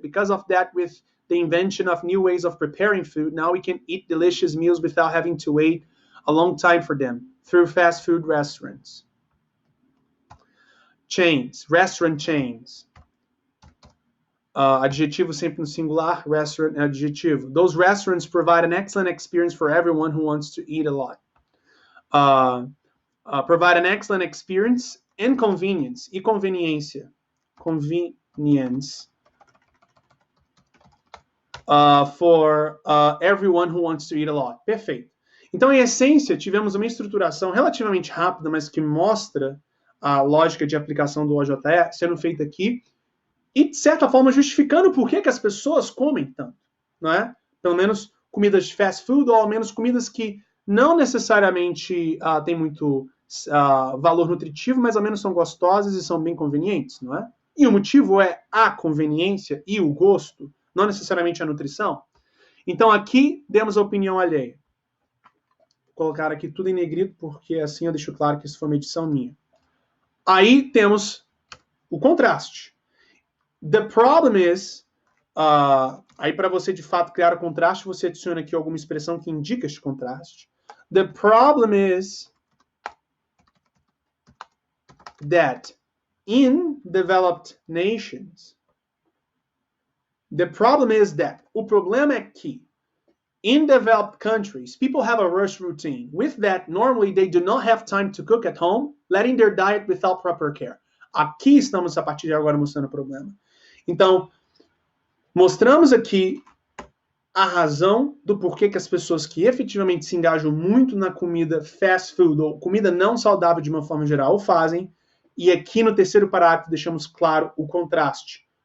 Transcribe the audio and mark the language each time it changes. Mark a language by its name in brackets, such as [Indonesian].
[English] Because of that, with the invention of new ways of preparing food, now we can eat delicious meals without having to wait a long time for them through fast food restaurants. Chains, restaurant chains. [Portuguese] Adjetivo sempre no singular, restaurant é adjetivo. [English] Those restaurants provide an excellent experience for everyone who wants to eat a lot. Provide an excellent experience and convenience. [Portuguese] E conveniência. [English] Convenience. For everyone who wants to eat a lot. [Portuguese] Perfeito. Então, em essência, tivemos uma estruturação relativamente rápida, mas que mostra a lógica de aplicação do OJE sendo feita aqui. E, de certa forma, justificando por que as pessoas comem tanto, não é? Pelo menos comidas de fast food, ou ao menos comidas que não necessariamente têm muito valor nutritivo, mas ao menos são gostosas e são bem convenientes, não é? E o motivo é a conveniência e o gosto, não necessariamente a nutrição. Então, aqui demos a opinião alheia. Vou colocar aqui tudo em negrito, porque assim eu deixo claro que isso foi uma edição minha. Aí temos o contraste. [English] The problem is... [Portuguese] aí, para você, de fato, criar o contraste, você adiciona aqui alguma expressão que indica este contraste. [English] The problem is that in developed nations, the problem is that, [Portuguese] o problema é que, [English] in developed countries, people have a rush routine. With that, normally they do not have time to cook at home, letting their diet without proper care. [Portuguese] Aqui estamos, a partir de agora, mostrando o problema. Então, mostramos aqui a razão do porquê que as pessoas que efetivamente se engajam muito na comida fast food, ou comida não saudável de uma forma geral, o fazem. E aqui no terceiro parágrafo deixamos claro o contraste.